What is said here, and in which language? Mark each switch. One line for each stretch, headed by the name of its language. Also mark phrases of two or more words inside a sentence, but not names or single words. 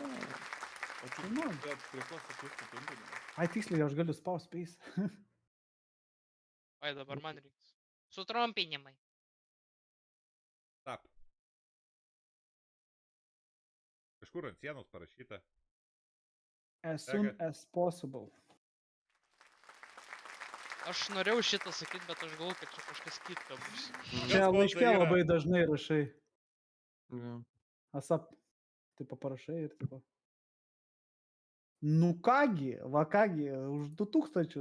Lithuanian: O čia Nu. prie ko sakyti trumpinimą? Ai, tiksliai, aš galiu spaust space. Oi, dabar man reiks. Sutrumpinimai. Tap. Kažkur ant sienos parašyta.
English: As soon as possible.
Lithuanian: Aš norėjau šitą sakyti, bet aš galvoju, kad čia kažkas kitko bus. Čia sponsai laiške yra? labai dažnai rašai. Jo. Asap, taip parašai ir taip. Nu kągi, va kągi, už 2000